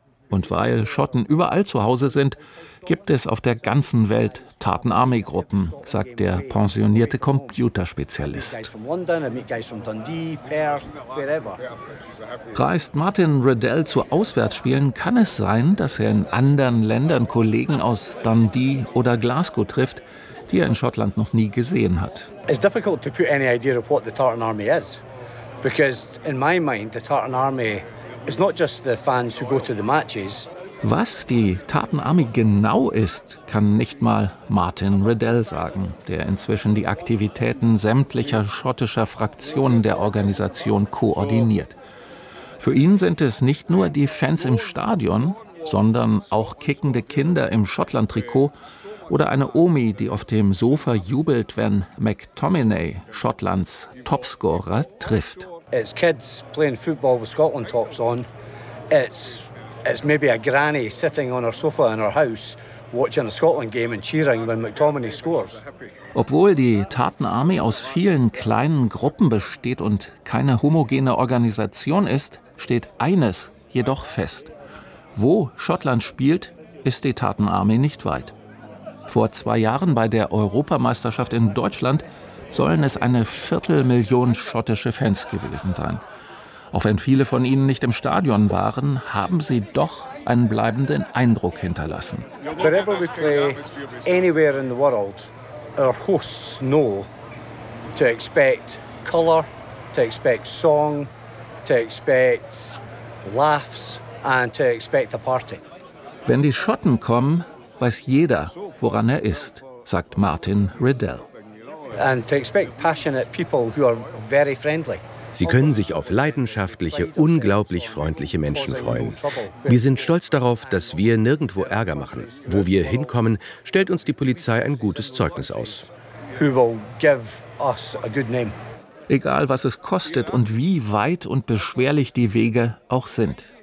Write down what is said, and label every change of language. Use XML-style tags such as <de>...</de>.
<de>Und weil Schotten überall zu Hause sind, gibt es auf der ganzen Welt Tartan Army Gruppen, sagt der pensionierte Computerspezialist. Reist Martin Riddell zu Auswärtsspielen, kann es sein, dass er in anderen Ländern Kollegen aus Dundee oder Glasgow trifft, die er in Schottland noch nie gesehen hat.</de> <en>It's difficult to put any idea of what the Tartan Army is, because in my mind the Tartan Army is not just the fans who go to the matches.</en> <de>Was die Tartan Army genau ist, kann nicht mal Martin Riddell sagen, der inzwischen die Aktivitäten sämtlicher schottischer Fraktionen der Organisation koordiniert. Für ihn sind es nicht nur die Fans im Stadion, sondern auch kickende Kinder im Schottland-Trikot oder eine Omi, die auf dem Sofa jubelt, wenn McTominay, Schottlands Topscorer, trifft.</de> <en>It's kids playing football with Scotland tops on. It's maybe a granny sitting on her sofa in her house watching a Scotland game and cheering when McTominay scores.</en> <de>Obwohl die Tartan Army aus vielen kleinen Gruppen besteht und keine homogene Organisation ist, steht eines jedoch fest. Wo Schottland spielt, ist die Tartan Army nicht weit. Vor 2 Jahren bei der Europameisterschaft in Deutschland sollen es eine 250.000 schottische Fans gewesen sein. Auch wenn viele von ihnen nicht im Stadion waren, haben sie doch einen bleibenden Eindruck hinterlassen.</de> <en>Wherever we play, anywhere in the world, our hosts know to expect color, to expect song, to expect laughs and to expect a party.</en> <de>Wenn die Schotten kommen, weiß jeder, woran er ist, sagt Martin Riddell.</de> <en>And to expect passionate people who are very friendly.</en> <de>Sie können sich auf leidenschaftliche, unglaublich freundliche Menschen freuen. Wir sind stolz darauf, dass wir nirgendwo Ärger machen. Wo wir hinkommen, stellt uns die Polizei ein gutes Zeugnis aus.</de> <en>Who will give us a good name.</en> <de>Egal, was es kostet und wie weit und beschwerlich die Wege auch sind.</de>